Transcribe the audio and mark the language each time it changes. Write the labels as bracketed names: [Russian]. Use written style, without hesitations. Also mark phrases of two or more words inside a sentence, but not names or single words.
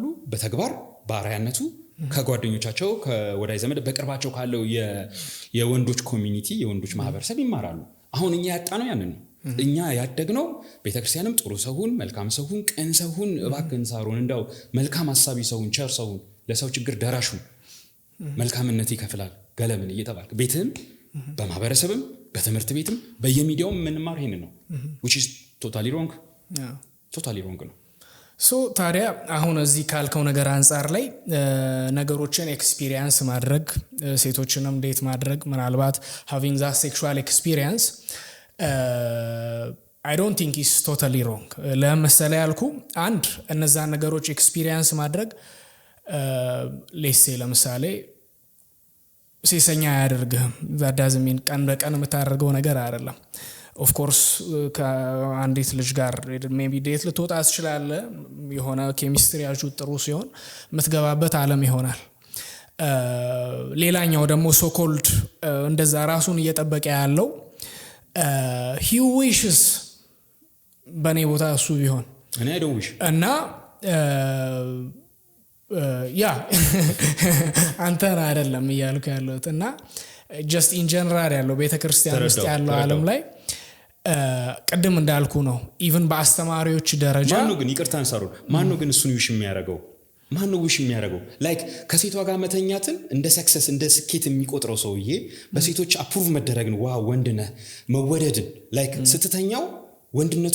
[Amharic] በተግባር በአርአያነቱ ከጓደኞቻቸው ከወዳጅ ዘመድ በቅርባቸው ካለው የወንዶች ኮሚኒቲ የወንዶች ማህበረሰብ ይማራሉ። አሁን እኛ ያጣነው ያንን ነው። እኛ ያደግነው ቤተክርስቲያንም ጥሩ ሰውን፣ መልካም ሰውን፣ ቅን ሰውን፣ እባክህን ሳሮን እንዳው መልካም ሐሳቢ ሰውን፣ ቸር ሰውን፣ ለሰው ችግር ደራሹ መልካምነት ይከፍላል ገለምን እየተባልክ ቤትህም በማህበረሰብም በትምህርት ቤትም በየሚዲያውም የምንማር ይሄንን ነው [English] which is totally wrong [Amharic] ነው። ሶ ታዲያ አሁን እዚህ ካልከው ነገር አንፃር ላይ ነገሮችን ኤክስፒሪየንስ ማድረግ ሴቶችንም ዴት ማድረግ ምናልባት [English] having that sexual experience I don't think is totally wrong። [Amharic] ለምሳሌ ያልኩ አንድ እነዛን ነገሮች ኤክስፒሪየንስ ማድረግ [English] let's say [Amharic] ለምሳሌ ሴሰኛ ያደርግህም [English] that doesn't mean [Amharic] ቀን በቀን የምታደርገው ነገር አይደለም። [English] of course [Amharic] ከአንዲት ልጅ ጋር ሜቢ ዴት ልትወጣ ትችላለህ። የሆነ ኬሚስትሪያችሁ ጥሩ ሲሆን የምትገባበት ዓለም ይሆናል። ሌላኛው ደግሞ ሶኮልድ እንደዛ ራሱን እየጠበቀ ያለው [English] he wishes [Amharic] በኔ ቦታ እሱ ቢሆን [English] እኔ I don't wish [Amharic] እና ያ አንተን አይደለም እያልኩ ያለሁት እና [English] just in general [Amharic] ያለው ቤተክርስቲያን ውስጥ ያለው ዓለም ላይ ቀደም እንዳልኩ ነው። ኢቭን በአስተማሪዎች ደረጃ ማነው ግን ይቅርታን ሳሩን ማነው ግን እሱን ዊሽ የሚያደርገው? ማነው ዊሽ የሚያደርገው? ላይክ ከሴቷ ጋር መተኛትን እንደ ሰክሰስ እንደ ስኬት የሚቆጥረው ሰውዬ በሴቶች አፕሩቭ መደረግን ዋው ወንድነህ መወደድን ላይክ ስትተኛው ወንድነቱን